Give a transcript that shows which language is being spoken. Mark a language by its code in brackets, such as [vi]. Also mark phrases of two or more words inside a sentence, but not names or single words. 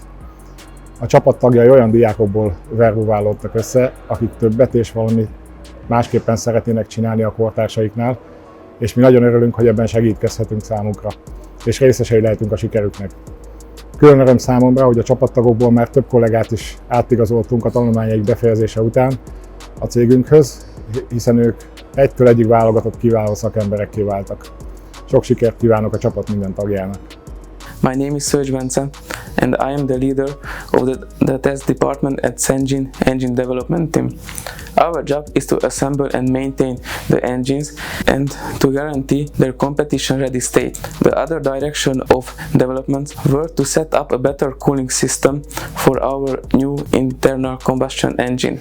[hu] A csapat tagjai olyan diákokból verbuválódtak össze, akik többet és valami másképpen szeretnének csinálni a kortársaiknál, és mi nagyon örülünk, hogy ebben segítkezhetünk számukra, és részesei lehetünk a sikerüknek. Külön öröm számomra, hogy a csapattagokból már több kollégát is átigazoltunk a tanulmányaik befejezése után a cégünkhöz, hiszen ők egytől egyig válogatott kiváló szakemberekké váltak. Sok sikert kívánok a csapat minden tagjának! [en] My name is Serge Bence and I am the leader of the test department at Senjin Engine Development Team. Our job is to assemble and maintain the engines and to guarantee their competition-ready state. The other direction of development were to set up a better cooling system for our new internal combustion engine.